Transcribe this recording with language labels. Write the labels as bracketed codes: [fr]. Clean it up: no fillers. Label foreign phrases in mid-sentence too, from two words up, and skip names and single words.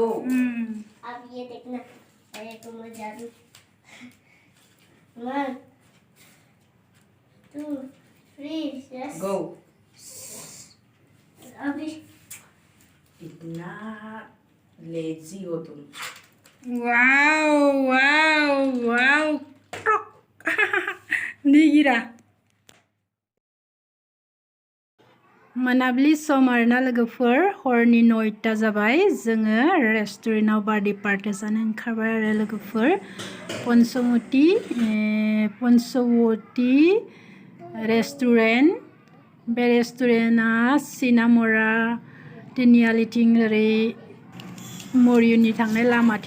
[hi] अब ये देखना अरे तुम जादू 1 2 3 यस गो अभी इतना लेजी हो तुम वाओ वाओ वाओ नहीं गिरा [brx] मोनाबिलि सम आरोना लोगोफोर हरनि 9ता जाबाय जोङो रेस्टुरेन्टाव [en] birthday party [brx] जानो ओंखारबाय आरो लोगोफोर पन्चवटी रेस्टुरेन्ट बे रेस्टुरेन्टआ सिनामरा तिनिआलिथिं ओरै मरियुनि थांनाय लामाथिं